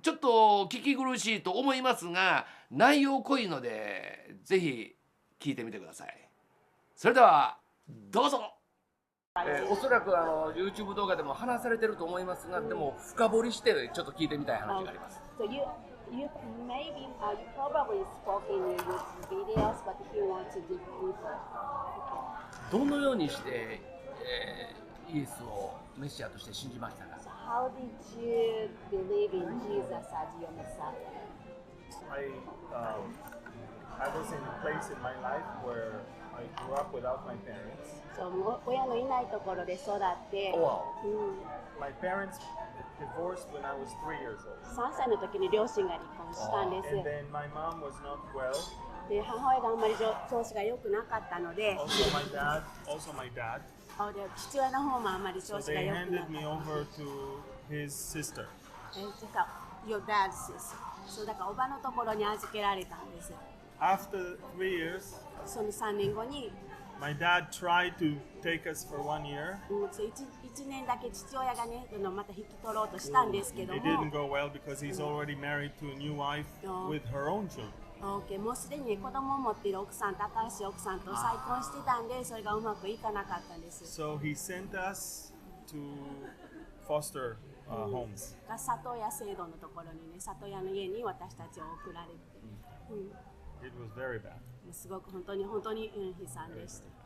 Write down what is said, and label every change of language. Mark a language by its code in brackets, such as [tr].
[ja] ちょっと聞き苦しいと思いますが内容濃いのでぜひ聞いてみてください。それではどうぞ。おそらくYouTube 動画でも話されてると思いますが、でも深掘りしてちょっと聞いてみたい話があります。 [en] So you maybe you probably spoke in your YouTube videos, but if you want to dig deeper. [ja] どのようにして、イエスをメシアとして信じましたか？ [en] So how did you believe in Jesus as your Messiah? I was in a place in my life where I grew up without my parents. [ja] そう親のいないところで育って、 [en] My parents divorced when I was 3 years old. [ja] 3歳の時に両親が離婚したんです。 [en] And then my mom was not well. [ja] で母親があんまり調子が良くなかったので、 [en] Also my dad. [ja] で父親の方もあんまり調 [en] So [ja] 子が [en] they [ja] 良くなかった。 [en] me over to his sister. Your dad's sister. [ja] そうだからおばのところに預けられたんです。 [en] After 3 years, [ja] その3年後に、 [en] my dad tried to take us for 1 year. [ja] 1年だけ父親がねまた引き取ろうとしたんですけど [en] It [ja] も、 [en] didn't go well because he's already married to a new wife with her own children. [ja] もうすでに子供を持っている奥さんと新しい奥さんと再婚してたんで、それがうまくいかなかったんです。 [en] So he sent us to foster homes. [ja] 里親制度のところにね、里親の家に私たちを送られて、 [en] It was very bad. [ja] すごく本当に悲惨でした。